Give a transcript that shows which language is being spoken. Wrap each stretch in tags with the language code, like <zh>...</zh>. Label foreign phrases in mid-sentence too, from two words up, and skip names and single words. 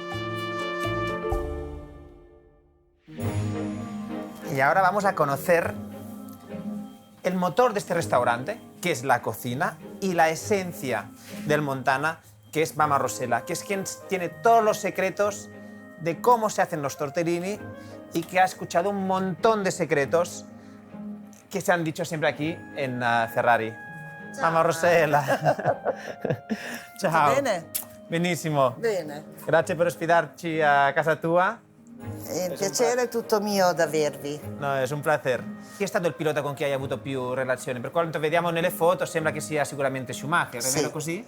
<es>Y ahora vamos a conocer el motor de este restaurante, que es la cocina, y la esencia del Montana, que es Mamma Rossella, que es quien tiene todos los secretos de cómo se hacen los tortellini y que ha escuchado un montón de secretos que se han dicho siempre aquí en Ferrari.</es> <it>Ciao. Mamma Rossella. Ciao. Bene? Benissimo. Bene. Grazie per ospitarci a casa tua. Il piacere è tutto mio da avervi. No, è un placer. Chi è stato il pilota con cui hai avuto più relazioni? Per quanto vediamo nelle foto sembra che sia sicuramente Schumacher, è vero così?</it>